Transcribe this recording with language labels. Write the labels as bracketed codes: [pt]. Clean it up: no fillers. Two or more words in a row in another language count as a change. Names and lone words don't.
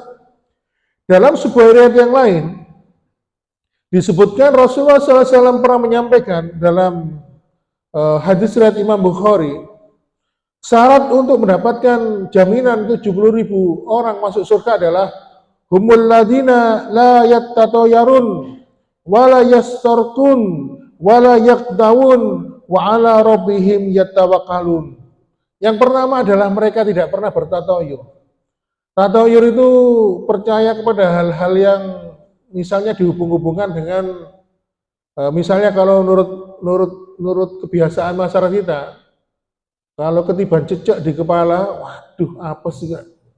[id] Dalam sebuah riwayat yang lain disebutkan Rasulullah SAW pernah menyampaikan dalam hadis riwayat Imam Bukhari, syarat untuk mendapatkan jaminan 70.000 orang masuk surga adalah [ar] هم الذين لا يتطيرون ولا يسترقون ولا يكتوون وعلى ربهم يتوكلون. [id] Yang pertama adalah mereka tidak pernah bertatoyur. Tatoyur itu percaya kepada hal-hal yang misalnya dihubung-hubungkan dengan misalnya kalau menurut kebiasaan masyarakat kita, kalau [jv] ketiban cecek [id] di kepala, waduh apa sih kak?